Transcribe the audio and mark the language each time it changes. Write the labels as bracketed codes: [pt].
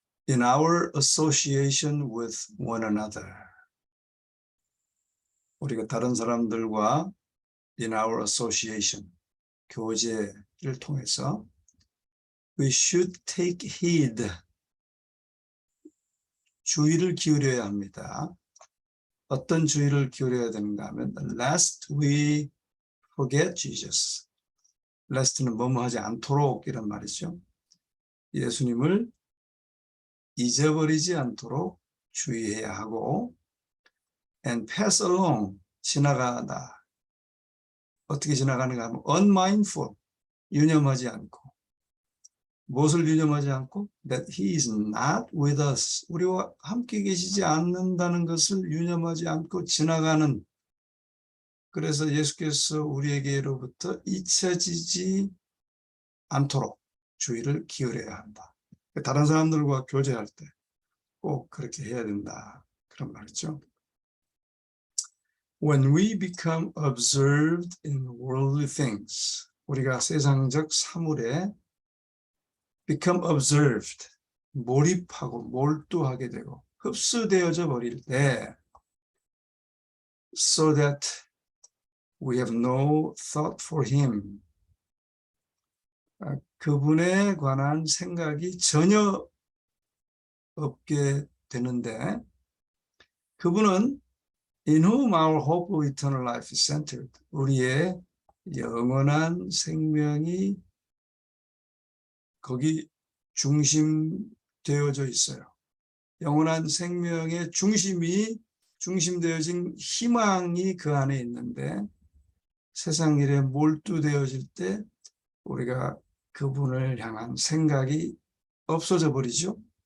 [en] in our association with one another. [ko] 우리가 다른 사람들과 [en] in our association, [ko] 교제를 통해서 [en] we should take heed, [ko] 주의를 기울여야 합니다. 어떤 주의를 기울여야 되는가 하면 [en] lest we forget Jesus. [ko] lest는 뭐뭐 하지 않도록 이런 말이죠. 예수님을 잊어버리지 않도록 주의해야 하고 [en] and pass along, [ko] 지나가다. 어떻게 지나가는가 하면 unmindful, 유념하지 않고. 무엇을 유념하지 않고? [en] That he is not with us. [ko] 우리와 함께 계시지 않는다는 것을 유념하지 않고 지나가는. 그래서 예수께서 우리에게로부터 잊혀지지 않도록 주의를 기울여야 한다. 다른 사람들과 교제할 때 꼭 그렇게 해야 된다. 그런 말이죠. [en] When we become observed in worldly things, [ko] 우리가 세상적 사물에 [en] become observed, [ko] 몰입하고 몰두하게 되고 흡수되어져 버릴 때 [en] so that we have no thought for him, [ko] 그분에 관한 생각이 전혀 없게 되는데 그분은 [en] in whom our hope of eternal life is centered, [ko] 우리의 영원한 생명이 거기 중심되어져 있어요. 영원한 생명의 중심되어진 희망이 그 안에 있는데 세상 일에 몰두되어질 때 우리가 그분을 향한 생각이 없어져 버리죠.